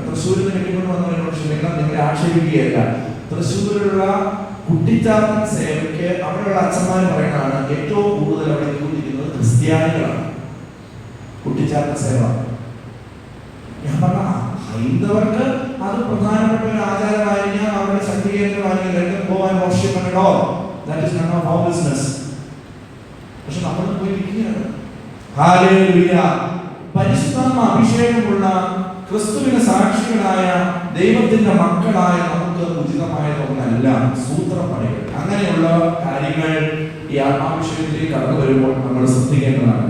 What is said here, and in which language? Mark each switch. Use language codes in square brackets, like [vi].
[ml] തൃശ്ശൂരിൽ നിന്ന് കെട്ടിക്കൊണ്ട് വന്നവരോട് ക്ഷമിക്കണം, നിങ്ങളെ ആക്ഷേപിക്കുകയല്ല. തൃശ്ശൂരിലുള്ള കുട്ടിച്ചാത്തൻ സേവയ്ക്ക് അവിടെയുള്ള അച്ഛന്മാർ പറയുന്നതാണ് ഏറ്റവും കൂടുതൽ അവിടെ കൂടിയിരിക്കുന്നത് ക്രിസ്ത്യാനികളാണ്. കുട്ടിച്ചാത്ത സേവ ഞാൻ പറഞ്ഞ ഹൈന്ദവർക്ക് അത് പ്രധാനപ്പെട്ട ഒരു ആചാരമായിരിക്കാം, അവരുടെ ശക്തി കേന്ദ്രമായിരിക്കും. പോവാൻ വർഷിക്കണോ, [en] that is none of our business. [ml] പക്ഷെ നമ്മൾ പോയിരിക്കുകയാണ്. ഹല്ലേലൂയ. പരിശുദ്ധാത്മ അഭിഷേകമുള്ള ക്രിസ്തുവിന്റെ സാക്ഷികളായ ദൈവത്തിന്റെ മക്കളായ നമുക്ക് ഉചിതമായതൊന്നല്ല സൂത്രപ്പണികൾ. അങ്ങനെയുള്ള കാര്യങ്ങൾ ഈ ആത്മാഭിഷേകത്തിലേക്ക് കടന്നു വരുമ്പോൾ നമ്മൾ ശ്രദ്ധിക്കേണ്ടതാണ്.